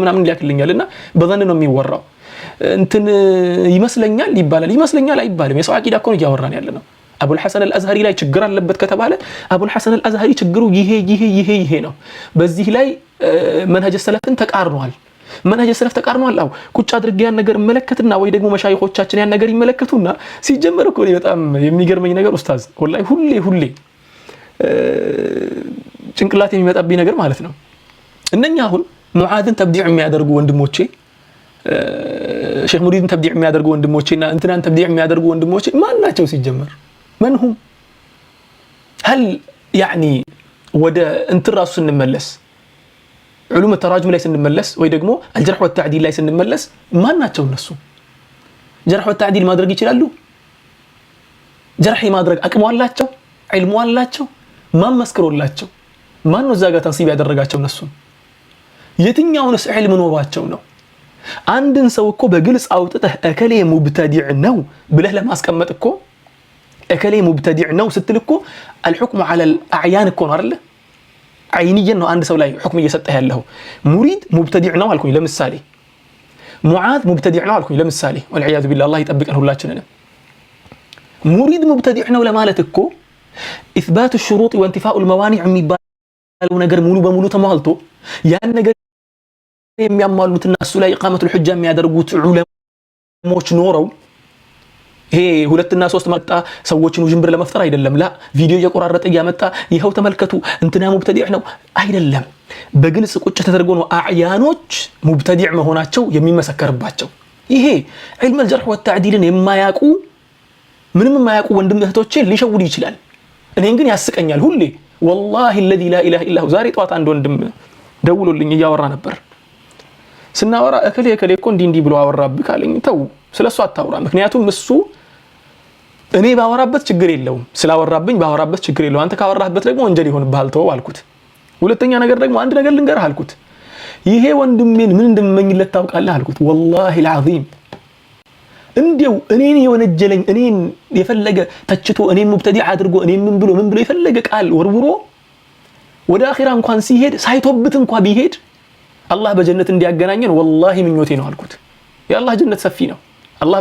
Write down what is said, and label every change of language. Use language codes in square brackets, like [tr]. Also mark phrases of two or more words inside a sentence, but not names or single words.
[am] ምናምን ሊያክልኛልና በዘን ነው የሚወራው እንትን ይመስለኛል ይባላል አይባልም የሰው አቂዳ እኮ ነው ያወራን ያለነው አቡል ሐሰን አልአዝሃሪ ላይ ችግር አለበት ከተባለ አቡል ሐሰን አልአዝሃሪ ችግሩ ይሄ ነው በዚህ ላይ መንሃጅ ሰለፍን ተቃርኗል መንሃጅ ሰለፍ ተቃርኗል አው ቁጭ አድርጌ ያን ነገር መለከትና ወይ ደግሞ መሻይኾቻችን ያን ነገር ይመለከቱና ሲጀመር እኮ በጣም የሚገርመኝ ነገር ኡስታዝ ወላሂ ሁሌ ጭንቅላት የሚመጣብኝ ነገር ማለት ነው እነኛ አሁን ሙዓዝን ተብዲዕ የሚያደርጉ ወንድሞቼ ሼክ ሙሪድን ተብዲዕ የሚያደርጉ ወንድሞቼና እንትናን ተብዲዕ የሚያደርጉ ወንድሞቼ ማን ናቸው ሲጀመር [ar] من هم هل يعني [am] ወደ እንትራሱ ስንመለስ [ar] علوم التراجم [am] ላይ ስንመለስ ወይ ደግሞ [ar] الجرح والتعديل [am] ላይ ስንመለስ ማን ናቸው እነሱ [ar] جرح والتعديل [am] ማድረግ ይችላሉ جرح ማድረግ አቅሙ አላቸው ዒልሙ አላቸው ማን መስክሮላቸው ማን ነው ዛጋ ተንሲብ ያደረጋቸው እነሱ የትኛውንስ ዒልም ኖሯቸው ነው አንድን ሰው እኮ በግልጽ አውጥተህ እከሌ ሙብተዲዕ ነው ብለህ ለማስቀመጥ እኮ እከሌ ሙብተዲዕ ነው ስትልኮ [ar] الحكم على الاعيان [am] እኮ ነው አይደል عينيا ነው አንድ ሰው ላይ حكم እየሰጠህ ያለው ሙሪድ ሙብተዲዕ ነው አልኩኝ ለምሳሌ ሙዓዝ ሙብተዲዕ ነው አልኩኝ ለምሳሌ [ar] والعياذ بالله [am] الله ይጠብቀን ሁላችንንም ሙሪድ ሙብተዲዕ ነው ለማለት እኮ [ar] اثبات الشروط وانتفاء الموانع [am] የሚባለው ነገር ሙሉ በሙሉ ተሟልቶ ያን ነገር የሚያሟሉትና እሱ ላይ ኢቃመቱ الحجه የሚያደርጉት ዑለሞች ኖረው ይሄ ሁለትና ሶስት መጣ ሰዎችን ውጅንብር ለመፍጠር አይደለም ላ ቪዲዮ እየቆራረጠ ያመጣ ይሄው ተመልከቱ እንትና ሙብተዲዕ ነው አይደለም በግልጽ ቁጭ ተደርጎ ነው አዕያኖች ሙብተዲዕ መሆናቸው የሚመሰከርባቸው ይሄ [ar] علم الجرح والتعديل [am] የማያቁ ምንም የማያቁ ወንድም እህቶቼ ሊሸውዱ ይችላል እኔን ግን ያስቀኛል ሁሌ [ar] والله الذي لا اله الا هو [am] ዛሬ ጧት አንድ ወንድም ደውሎልኝ እያወራ ነበር ስናወራ እከሌ እኮ እንዲ ብሎ አወራብህ ካለኝ ተው ስለሱ አታውራ ምክንያቱም እሱ እኔ ባወራበት ችግር የለውም ስላወራብኝ ባወራበት ችግር የለውም አንተ ካወራህበት ደግሞ ወንጀል ይሆንብሃል ተው አልኩት ሁለተኛ ነገር ደግሞ አንድ ነገር ልንገርህ አልኩት ይሄ ወንድሜን ምን እንደምመኝለት ታውቃለህ አልኩት [ar] والله العظيم [am] እንዴው እኔን የወነጀለኝ እኔን የፈለገ ተችቶ እኔን ሙብተዲዕ አድርጎ እኔን ምን ብሎ የፈለገ ቃል ወርውሮ ወደ አኺራ እንኳን ሲሄድ ሳይቶብት እንኳን ቢሄድ አላህ በጀነት እንዲያገናኘን والله ምኞቴ ነው አልኩት የአላህ ጀነት ሰፊ ነው አላህ